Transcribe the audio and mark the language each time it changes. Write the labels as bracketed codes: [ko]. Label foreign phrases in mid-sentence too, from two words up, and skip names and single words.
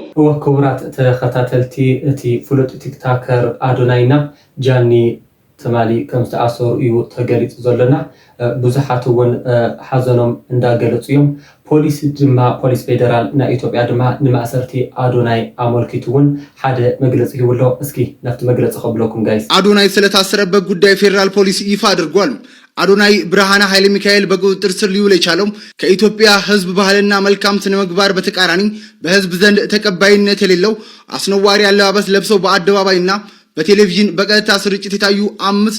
[ti] ክቡራት ተኸታተልቲ እቲ ፍሉጥ ቲክቶከር ኣዶናይና ጃኒ ተማሊ ከም ዝተኣሰሩ እዩ ተገሊጹ ዘለና ብዙሓት እውን ሓዘኖም እንዳገለጹ እዮም ፖሊስ ፌደራል ናይ ኢትዮጵያ ድማ ንማእሰርቲ ኣዶናይ አመልኪቱ እውን ሓደ መግለጽ ይውሎ እስኪ ነፍቲ መግለጽ ከብለኩም ጋይስ [am] አዶናይ ስለታሰረበት ጉዳይ ፌደራል ፖሊስ ይፋ አድርጓል አዶናይ ብርሃነ ኃይለ ሚካኤል በቁጥጥር ስር ሊውል የቻለው ከኢትዮጵያ ህዝብ ባህልና መልካም ስነ ምግባር በተቃራኒ በህዝብ ዘንድ ተቀባይነት የሌለው አስነዋሪ አለባበስ ለብሰው በአደባባይና በቴሌቪዥን በቀጥታ ስርጭት የታዩ 5